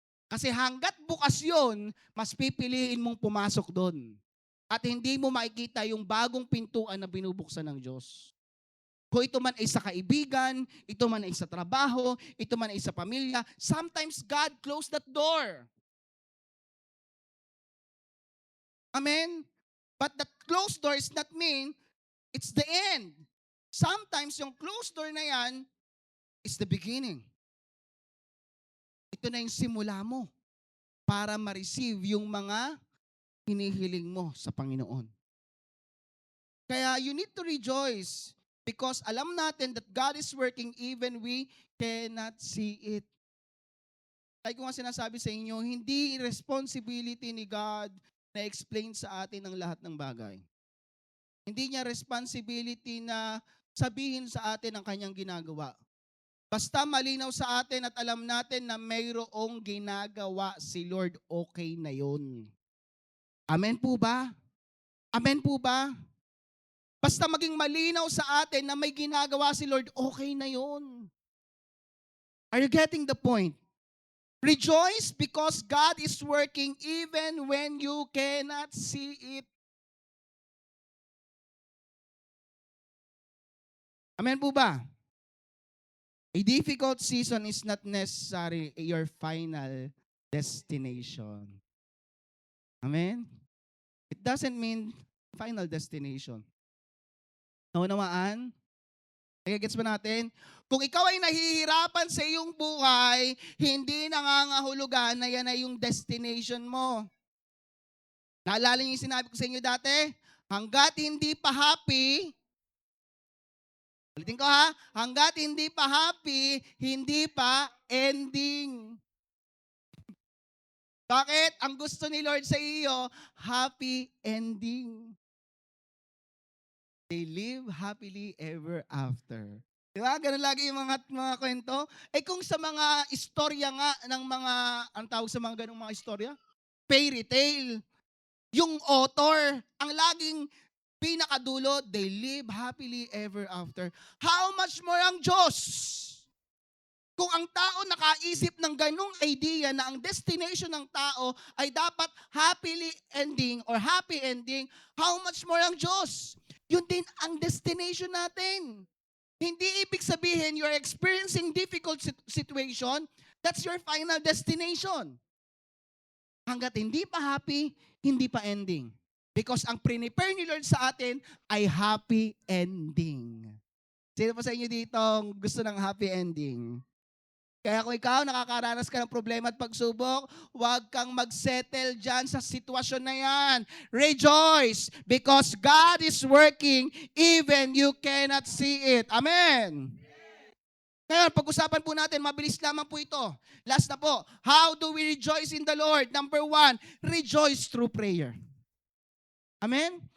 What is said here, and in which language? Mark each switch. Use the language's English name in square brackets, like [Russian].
[Filipino] Kasi hanggat bukas yon, mas pipiliin mong pumasok doon. At hindi mo makikita yung bagong pintuan na binubuksan ng Diyos. Kung ito man ay sa kaibigan, ito man ay sa trabaho, ito man ay sa pamilya, sometimes God closed that door. Amen? [English] But that closed door is not mean it's the end. Sometimes yung closed door na yan is the beginning. [Filipino] Ito na yung simula mo para ma-receive yung mga hinihiling mo sa Panginoon. [English] Kaya you need to rejoice because alam natin that God is working even we cannot see it. [Filipino] Like ko nga sinasabi sa inyo, hindi responsibility ni God na explain sa atin ang lahat ng bagay. Hindi niya responsibility na sabihin sa atin ang kanyang ginagawa. Basta malinaw sa atin at alam natin na mayroong ginagawa si Lord, okay na yun. Amen po ba? Amen po ba? Basta maging malinaw sa atin na may ginagawa si Lord, okay na yun. [English] Are you getting the point? Rejoice because God is working even when you cannot see it. Amen po ba? A difficult season is not necessarily your final destination. Amen? It doesn't mean final destination. [Filipino] Naunawaan? Nagigets ba natin? Kung ikaw ay nahihirapan sa iyong buhay, hindi nangangahulugan na yan ay yung destination mo. Naalala niyo yung sinabi ko sa inyo dati? Hanggat hindi pa happy, ulitin ko ha, hanggat hindi pa happy, hindi pa ending. Bakit? Ang gusto ni Lord sa iyo, happy ending. [English] They live happily ever after. [Filipino] Di ba? Ganun lagi yung mga kwento. Eh kung sa mga istorya nga ng mga, ang tawag sa mga ganung mga istorya? [English] Fairy tale. Yung author, ang laging pinakadulo, they live happily ever after. How much more ang Diyos? [Filipino] Kung ang tao nakaisip ng ganung idea na ang destination ng tao ay dapat happily ending or happy ending, how much more ang Diyos? Yun din ang destination natin. [English] Hindi ibig sabihin you're experiencing difficult situation, that's your final destination. [Filipino] Hanggat hindi pa happy, hindi pa ending. Because ang prepare ni Lord sa atin ay happy ending. Sino pa sa inyo dito gusto ng happy ending? Kaya kung ikaw nakakaranas ka ng problema at pagsubok, huwag kang magsettle dyan sa sitwasyon na yan. [English] Rejoice because God is working even you cannot see it. [Filipino] Amen. Ngayon, pag-usapan po natin, mabilis lamang po ito. [English] Last na po, how do we rejoice in the Lord? Number 1, rejoice through prayer. Amen?